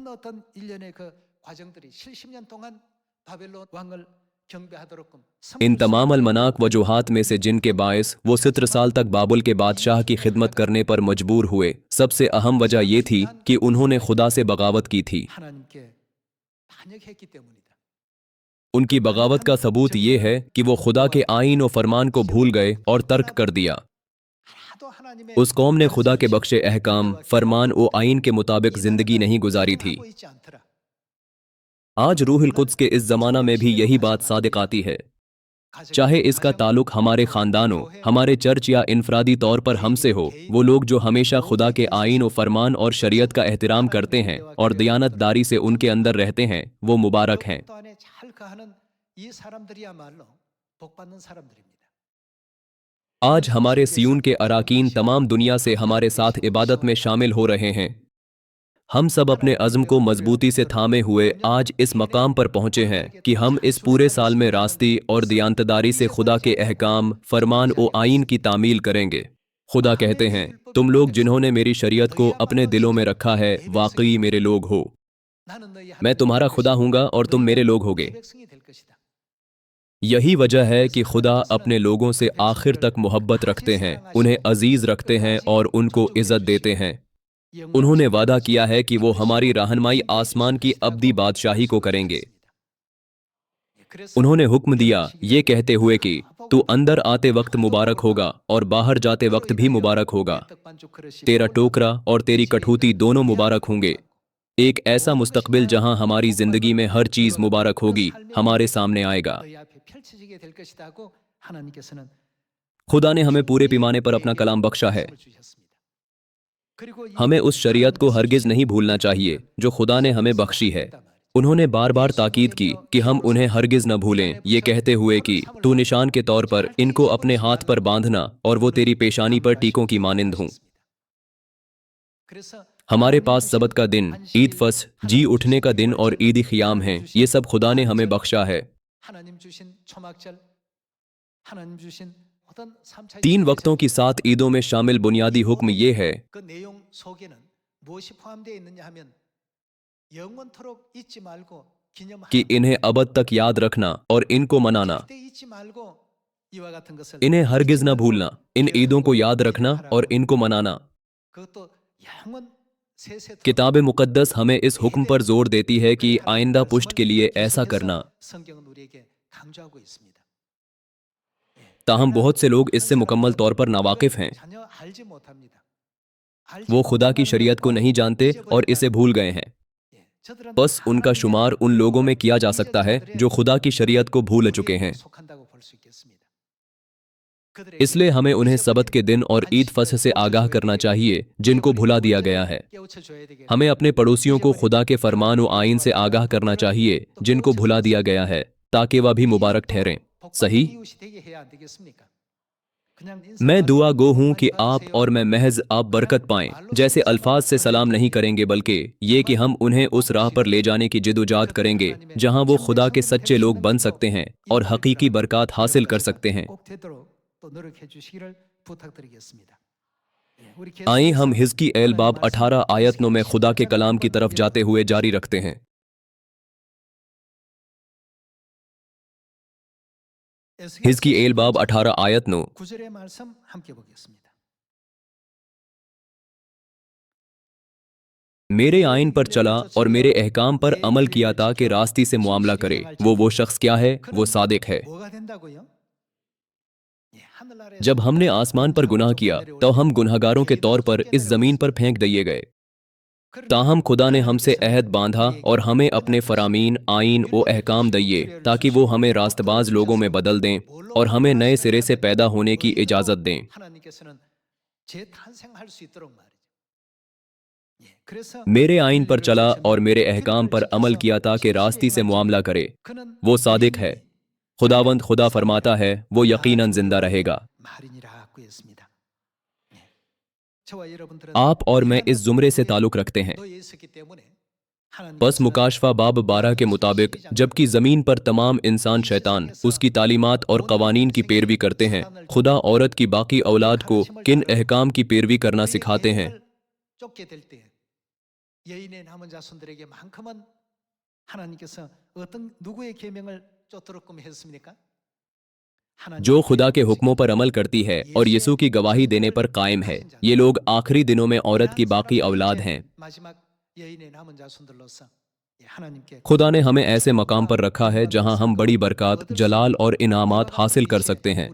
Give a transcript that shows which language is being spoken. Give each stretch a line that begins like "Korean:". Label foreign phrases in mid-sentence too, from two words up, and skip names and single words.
Urdu: ان تمام المناک وجوہات میں سے جن کے باعث وہ 70 سال تک بابل کے بادشاہ کی خدمت کرنے پر مجبور ہوئے، سب سے اہم وجہ یہ تھی کہ انہوں نے خدا سے بغاوت کی تھی. ان کی بغاوت کا ثبوت یہ ہے کہ وہ خدا کے آئین اور فرمان کو بھول گئے اور ترک کر دیا.
Korean: 하도 하나님의
Urdu: اس قوم نے خدا کے
Korean: 가르쳐
Urdu: बख्शे
Korean: 주신
Urdu: अहकाम,
Korean: 규례와
Urdu: فرمان و آئین کے مطابق
Korean: 이
Urdu: जिंदगी
Korean: 나라가
Urdu: نہیں گزاری تھی.
Korean: 순종하고 있지 않더라.
Urdu: آج روح القدس کے اس زمانہ میں بھی یہی بات صادق آتی ہے. چاہے اس کا تعلق ہمارے خاندانوں، ہمارے چرچ یا انفرادی طور پر ہم سے ہو، وہ لوگ جو ہمیشہ خدا کے آئین اور فرمان اور شریعت کا احترام کرتے ہیں اور دیانتداری سے ان کے اندر رہتے ہیں، وہ مبارک ہیں.
Korean: 또 안에 잘 거하는 이 사람들이야말로 복 받는 사람들입니다.
Urdu: آج ہمارے صیون کے اراکین تمام دنیا سے ہمارے ساتھ عبادت میں شامل ہو رہے ہیں. ہم سب اپنے عزم کو مضبوطی سے تھامے ہوئے آج اس مقام پر پہنچے ہیں کہ ہم اس پورے سال میں راستی اور دیانتداری سے خدا کے احکام، فرمان اور آئین کی تعمیل کریں گے. خدا کہتے ہیں، تم لوگ جنہوں نے میری شریعت کو اپنے دلوں میں رکھا ہے، واقعی میرے لوگ ہو.
Korean: 나는 너희
Urdu: میں تمہارا خدا ہوں گا اور تم میرے لوگ ہو گے.
Korean: 내 백성이 될 것이다.
Urdu: یہی وجہ ہے کہ خدا اپنے لوگوں سے آخر تک محبت رکھتے ہیں، انہیں عزیز رکھتے ہیں اور ان کو عزت دیتے ہیں. انہوں نے وعدہ کیا ہے کہ وہ ہماری رہنمائی آسمان کی ابدی بادشاہی کو کریں گے. انہوں نے حکم دیا یہ کہتے ہوئے کہ تو اندر آتے وقت مبارک ہوگا اور باہر جاتے وقت بھی مبارک ہوگا. تیرا ٹوکرا اور تیری کٹھوتی دونوں مبارک ہوں گے. ایک ایسا مستقبل جہاں ہماری زندگی میں ہر چیز مبارک ہوگی ہمارے سامنے آئے گا.
Korean: 너희 앞에 펼쳐지게 될 것이다 하고 하나님께서는
Urdu: خدا نے ہمیں پورے پیمانے پر اپنا کلام بخشا ہے.
Korean: 말씀을 주셨습니다. 그리고 이
Urdu: ہمیں اس شریعت کو ہرگز نہیں بھولنا چاہیے جو خدا نے ہمیں بخشی ہے. انہوں نے بار بار تاکید کی کہ ہم انہیں ہرگز نہ بھولیں، یہ کہتے ہوئے کہ تو نشان کے طور پر ان کو اپنے ہاتھ پر باندھنا اور وہ تیری پیشانی پر ٹیکوں کی مانند ہوں.
Korean: 그래서
Urdu: ہمارے پاس سبت کا دن، عید فسح، جی اٹھنے کا دن اور عید خیام ہیں. یہ سب خدا نے ہمیں بخشا ہے.
Korean: 하나님 주신 초막절, 하나님 주신 어떤 3차
Urdu: 3 وقتوں کی 7 عیدوں میں شامل بنیادی حکم یہ ہے
Korean: 그 내용 속에는 무엇이 포함되어 있느냐 하면 영원토록 잊지 말고 기념하라.
Urdu: کہ انہیں ابد تک یاد رکھنا اور ان کو منانا.
Korean: 절대 잊지 말고 이와 같은 것을
Urdu: انہیں ہرگز نہ بھولنا، ان عیدوں کو یاد رکھنا اور ان کو منانا.
Korean: 그것도 영원 세세토록
Urdu: کتاب مقدس ہمیں اس حکم پر زور دیتی ہے کہ آئندہ پشت کے لیے ایسا کرنا.
Korean: 성경은 우리에게 강조하고 있습니다.
Urdu: تاہم بہت سے لوگ اس سے مکمل طور پر ناواقف ہیں.
Korean: 전혀 알지 못합니다.
Urdu: وہ خدا کی شریعت کو نہیں جانتے اور اسے بھول گئے ہیں.
Korean: 저들은
Urdu: بس ان کا شمار ان لوگوں میں کیا جا سکتا ہے جو خدا کی شریعت کو بھول چکے ہیں.
Korean: 속한다고 볼 수 있겠습니다.
Urdu: اس لیے ہمیں انہیں سبت کے دن اور عید فسح سے آگاہ کرنا چاہیے جن کو بھلا دیا گیا ہے.
Korean: 깨우쳐줘야 되겠
Urdu: ہمیں اپنے پڑوسیوں کو خدا کے فرمان و آئین سے آگاہ کرنا چاہیے جن کو بھلا دیا گیا ہے، تاکہ وہ بھی مبارک ٹھہریں. सही।
Korean: 이웃이 되게 해야 안 되겠습니까? 그냥
Urdu: میں دعا گو ہوں کہ آپ اور میں محض آپ برکت پائیں. جیسے الفاظ سے سلام نہیں کریں گے بلکہ یہ کہ ہم انہیں اس راہ پر لے جانے کی جدوجہد کریں گے جہاں وہ خدا کے سچے لوگ بن سکتے ہیں اور حقیقی برکت حاصل کر سکتے ہیں.
Korean: 꼭 되도록 또 노력해 주시기를 부탁드리겠습니다. 예, 우리
Urdu: आइए
Korean: 계속해서
Urdu: ہم حزقی ایل باب 18 آیت 9 میں خدا کے کلام کی طرف جاتے ہوئے جاری رکھتے ہیں. حزقی ایل باب 18 آیت 9.
Korean: 9절의 말씀 함께 보겠습니다.
Urdu: میرے آئین پر چلا اور میرے احکام پر عمل کیا تھا کہ راستی سے معاملہ کرے. وہ شخص کیا ہے؟ وہ صادق ہے.
Korean: 뭐가 된다고요? 예, 하늘나라에서
Urdu: جب ہم نے آسمان پر گناہ کیا تو ہم گنہگاروں کے طور پر اس زمین پر پھینک دیے گئے. تاہم خدا نے ہم سے عہد باندھا اور ہمیں اپنے فرامین، آئین و احکام دیے تاکہ وہ ہمیں راستباز لوگوں میں بدل دیں اور ہمیں نئے سرے سے پیدا ہونے کی اجازت دیں.
Korean: 하나님께서는 재탄생할 수 있도록 말이죠. 예, 그래서
Urdu: میرے آئین پر چلا اور میرے احکام پر عمل کیا تھا کہ راستی سے معاملہ کرے.
Korean: 그는
Urdu: وہ صادق ہے. خداوند خدا فرماتا ہے وہ یقیناً زندہ رہے گا.
Korean: 말이니라고 했습니다. 예, 저와 여러분들은
Urdu: آپ اور میں اس زمرے سے تعلق رکھتے ہیں.
Korean: 너에 있었기 때문에
Urdu: بس مکاشفہ باب 12 کے مطابق جبکہ زمین پر تمام انسان شیطان اس کی تعلیمات اور قوانین کی پیروی کرتے ہیں، خدا عورت کی باقی اولاد کو کن احکام کی پیروی کرنا سکھاتے ہیں.
Korean: 쫓게 될 때 여인의 남은 자손들에게만큼은 하나님께서 어떤 누구의 계명을 쫓도록끔 했습니까?
Urdu: جو خدا کے حکموں پر عمل کرتی ہے اور یسوع کی گواہی دینے پر قائم ہے، یہ لوگ آخری دنوں میں عورت کی باقی اولاد ہیں.
Korean: 마지막 여인의 남은 자손들로서 예, 하나님께
Urdu: خدا نے ہمیں ایسے مقام پر رکھا ہے جہاں ہم بڑی برکت، جلال اور انعامات حاصل کر سکتے ہیں.